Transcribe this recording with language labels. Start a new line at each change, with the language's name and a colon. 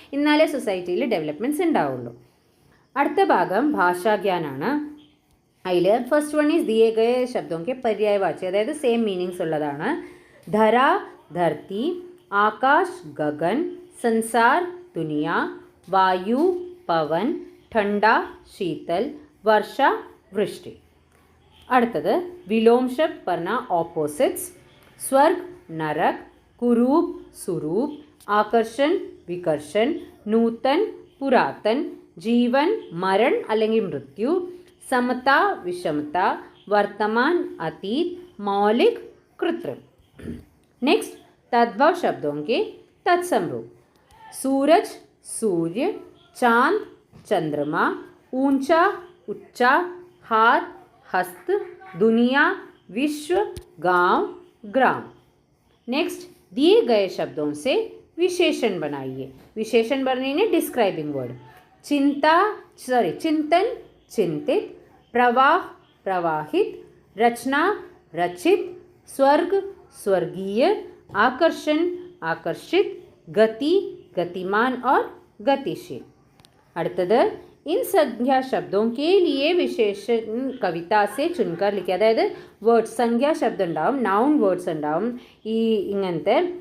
Malayalam: എന്നാലേ സൊസൈറ്റിയിൽ ഡെവലപ്മെൻറ്റ്സ് ഉണ്ടാവുള്ളൂ. അടുത്ത ഭാഗം ഭാഷാജ്ഞാനാണ്. അതിൽ
English: first one is
Hindi: ദിയേ ഗയേ ശബ്ദോं के पर्यायवाची,
Malayalam: അതായത് സെയിം മീനിങ്സ് ഉള്ളതാണ്.
Hindi: ധര ധർത്തി, ആകാശ് ഗഗൻ, संसार दुनिया, वायु पवन, ठंडा शीतल, वर्षा वृष्टि. അടുത്തത് വിലോം ശബ്ദ് പറഞ്ഞ ഓപ്പോസിറ്റ്സ്. സ്വർഗ് നരക്, കുരൂപ് സുരൂപ്, ആകർഷൻ വികർഷൻ, നൂതൻ പുരാതൻ, ജീവൻ മരൺ അല്ലെങ്കിൽ മൃത്യു, സമത വിഷമത, വർത്തമാൻ अतीत, मौलिक कृत्रिम. नेक्स्ट तद्भव शब्दों के तत्सम रूप. सूरज सूर्य, चांद चंद्रमा, ऊंचा उच्चा, हाथ हस्त, दुनिया विश्व, गांव ग्राम. नेक्स्ट दिए गए शब्दों से विशेषण बनाइए. विशेषण बनाइए
English: Describing word.
Hindi: चिंतन चिंतित, प्रवाह प्रवाहित, रचना रचित, स्वर्ग स्वर्गीय, आकर्षण आकर्षित, गति गतिमान और गतिशील. അടുത്തത് इन संज्ञा शब्दों के लिए विशेषण कविता से चुनकर लिखे.
Malayalam: അതായത് വേർഡ്സ് സംഖ്യാ ശബ്ദം ഉണ്ടാവും, നൗൺ വേർഡ്സ് ഉണ്ടാവും ഈ ഇങ്ങനത്തെ.